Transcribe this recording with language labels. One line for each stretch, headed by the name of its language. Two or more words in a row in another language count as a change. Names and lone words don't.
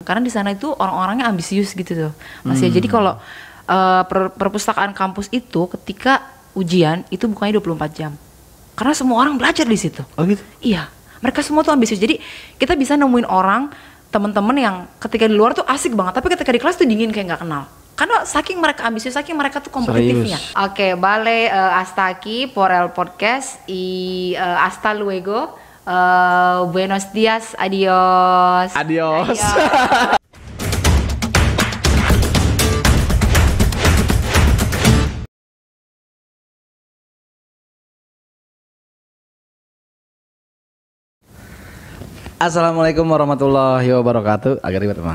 Indonesian: karena di sana itu orang-orangnya ambisius gitu tuh Mas ya. Jadi kalau perpustakaan kampus itu ketika ujian itu bukanya 24 jam karena semua orang belajar di situ. Oh gitu? Iya, mereka semua tuh ambisius. Jadi kita bisa nemuin orang, teman-teman yang ketika di luar tuh asik banget, tapi ketika di kelas tuh dingin kayak nggak kenal. Karena saking mereka ambisius, saking mereka tuh kompetitifnya. Oke,
Spanish: vale, hasta aquí por el podcast y hasta luego. Buenos días, adios. Adios.
Arabic: السلام عليكم ورحمة الله وبركاته.
Indonesian: Agak ribet memang.